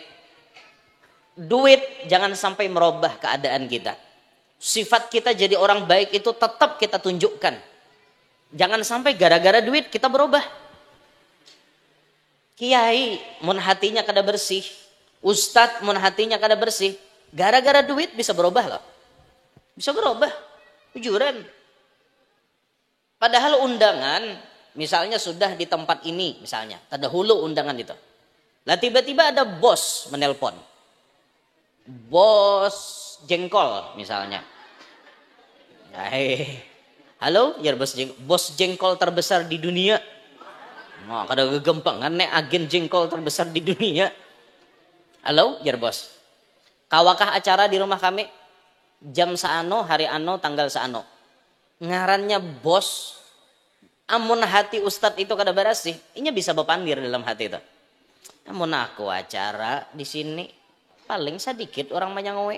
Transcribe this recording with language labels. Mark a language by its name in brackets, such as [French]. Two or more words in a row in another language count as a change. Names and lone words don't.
[Indonesian] Duit jangan sampai merubah keadaan kita. Sifat kita jadi orang baik itu tetap kita tunjukkan. Jangan sampai gara-gara duit kita berubah. [Banjar] Kiai mun hatinya kada bersih, ustadz mun hatinya kada bersih, gara-gara duit bisa berubah loh. Bisa berubah. Jujuran. [Indonesian] Padahal undangan, misalnya sudah di tempat ini, misalnya, terdahulu undangan itu. Lah tiba-tiba ada bos menelpon. Bos jengkol misalnya. Halo, ya bos jengkol terbesar di dunia. [Banjar] Nah, kada gegempangan nek agen jengkol terbesar di dunia. [Indonesian] Halo, ya bos. [Banjar] Kawakah acara di rumah kami? Jam saano, hari ano, tanggal saano. Ngarannya bos, amun hati ustadz itu kada bersih, inya bisa bepandir dalam hati itu. Amun aku acara di sini paling sedikit orang menyangowe.